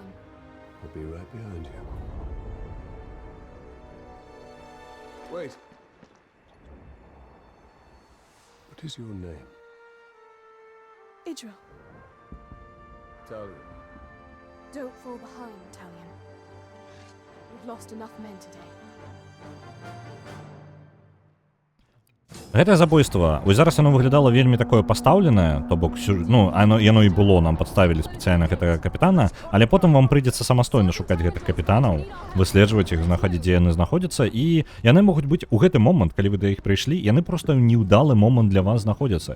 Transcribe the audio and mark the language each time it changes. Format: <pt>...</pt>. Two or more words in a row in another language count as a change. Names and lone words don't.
<en>I'll be right behind you. Wait. What is your name? Idril, Talia. don't fall behind, Talion. We've lost enough men today.</en> <be>Гэтае забойства, вось зараз яно выглядала вельмі такое пастаўленае, то бок, ну, яно і было, нам падставілі спецыяльна гэтага капітана, але потым вам прыйдзецца самастойна шукаць гэтых капітанаў, выследжваць іх, знаходзіць, дзе яны знаходзяцца, і яны могуць быць у гэты момант, калі вы да іх прыйшлі, яны проста неўдалы момант для вас знаходзяцца.</be>